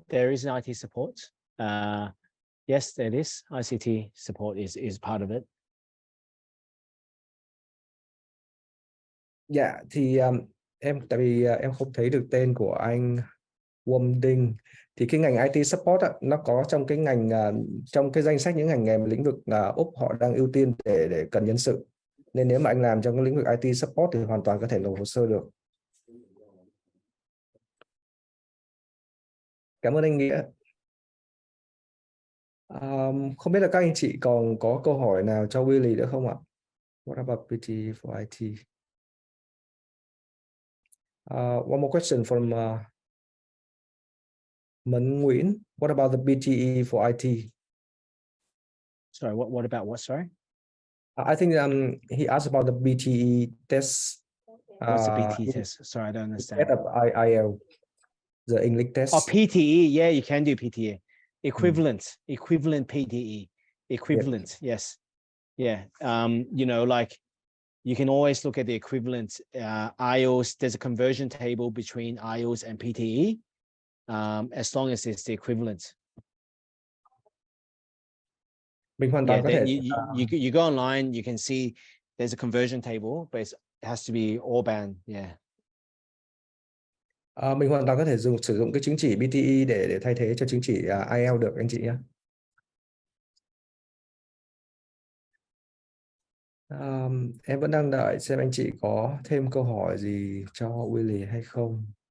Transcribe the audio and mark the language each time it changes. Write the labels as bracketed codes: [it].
[en] There is an IT support. Yes, there is. ICT support is part of it. [vi] Dạ, thì em tại vì em không thấy được tên của anh Wom Dinh, thì cái ngành IT support á, nó có trong cái ngành trong cái danh sách những ngành nghề lĩnh vực Úc họ đang ưu tiên để cần nhân sự, nên nếu mà anh làm trong cái lĩnh vực IT support thì hoàn toàn có thể nộp hồ sơ được. Cảm ơn anh Nghĩa. Không biết là các anh chị còn có câu hỏi nào cho Willy nữa không ạ? [en] What about PT for IT? One more question from Mẫn Nguyễn. What about the BTE for IT? Sorry, what about what? Sorry. I think he asked about the BTE test. What's the BTE test? Sorry, I don't understand. IELTS, the English test. Oh, PTE. Yeah, you can do PTE. Equivalent PTE. Equivalent. Yep. Yes. Yeah. Like you can always look at the equivalent IELTS. There's a conversion table between IELTS and PTE, as long as it's the equivalent. [vi] Mình hoàn toàn có [en] then [vi] thể [en] you go online, you can see there's a conversion table, but it has to be all band. Yeah. [vi] mình hoàn toàn có thể sử dụng cái chứng chỉ PTE để thay thế cho chứng chỉ IELTS được anh chị nhé. Em vẫn đang đợi xem anh chị có thêm câu hỏi gì cho Willy hay không.